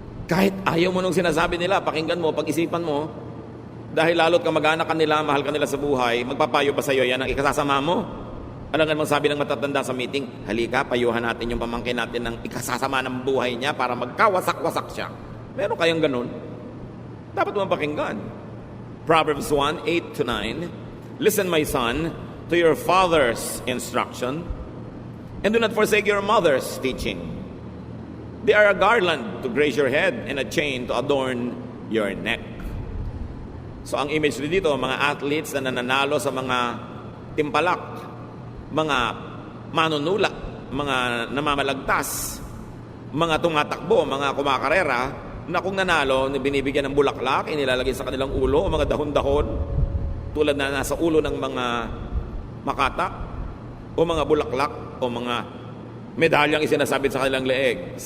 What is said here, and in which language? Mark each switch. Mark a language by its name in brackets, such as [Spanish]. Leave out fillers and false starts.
[Filipino] Kahit ayaw mo nung sinasabi nila, pakinggan mo, pag-isipan mo, dahil lalo't kamag-anak ka nila, mahal ka nila sa buhay, magpapayo ba sa'yo yan ang ikasasama mo? Alam nga sabi ng matatanda sa meeting, halika, payuhan natin yung pamangkin natin ng ikasasama ng buhay niya para magkawasak-wasak siya. Meron kayang ganun? Dapat mo pakinggan. [English] Proverbs 1, 8-9, Listen, my son, to your father's instruction, and do not forsake your mother's teaching. They are a garland to grace your head and a chain to adorn your neck. [Filipino] So ang image dito, mga athletes na nananalo sa mga timpalak, mga manunula, mga namamalagtas, mga tumatakbo, mga kumakarera, na kung nanalo, binibigyan ng bulaklak, inilalagay sa kanilang ulo, o mga dahon-dahon, tulad na nasa ulo ng mga makata, o mga bulaklak, o mga medalyang isinasabit sa kanilang leeg.